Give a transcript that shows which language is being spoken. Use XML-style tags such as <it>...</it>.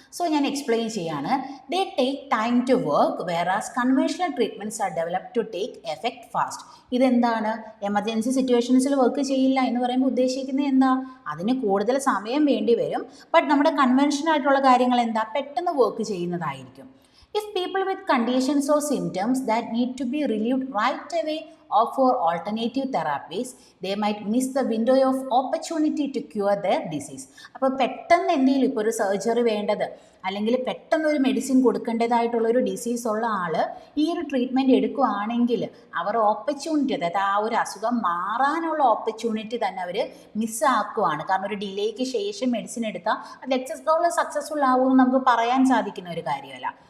<ml>So ഞാൻ explain ചെയ്യാണ്.</ml> <en>They take time to work whereas conventional treatments are develop to take effect fast.</en> <ml>ഇതെന്താണ്, emergency സിറ്റുവേഷൻസിൽ work ചെയ്യില്ല എന്ന് പറയുമ്പോൾ ഉദ്ദേശിക്കുന്നത് എന്താ, അതിന് കൂടുതൽ സമയം വേണ്ടി വരും. ബട്ട് നമ്മുടെ കൺവെൻഷനൽ ആയിട്ടുള്ള കാര്യങ്ങൾ എന്താ, പെട്ടെന്ന് വർക്ക് ചെയ്യുന്നതായിരിക്കും.</ml> <en>If people with conditions or symptoms that need to be relieved right away or for alternative therapies, they might miss the window of opportunity to cure their disease.</en> <ml>അപ്പോൾ പെട്ടെന്ന് എന്തെങ്കിലും ഇപ്പോൾ ഒരു സർജറി വേണ്ടത് അല്ലെങ്കിൽ പെട്ടെന്ന് ഒരു മെഡിസിൻ കൊടുക്കേണ്ടതായിട്ടുള്ളൊരു ഡിസീസ് ഉള്ള ആൾ ഈ ഒരു ട്രീറ്റ്മെൻറ്റ് എടുക്കുകയാണെങ്കിൽ അവർ ഓപ്പർച്യൂണിറ്റി, അതായത് ആ ഒരു അസുഖം മാറാനുള്ള ഓപ്പർച്യൂണിറ്റി തന്നെ അവർ മിസ്സാക്കുവാണ്. കാരണം ഒരു ഡിലേക്ക് ശേഷം മെഡിസിൻ എടുത്താൽ അത് എക്സസ്ഫുൾ സക്സസ്ഫുൾ ആവുമെന്ന് നമുക്ക് പറയാൻ സാധിക്കുന്ന ഒരു കാര്യമല്ല.</ml>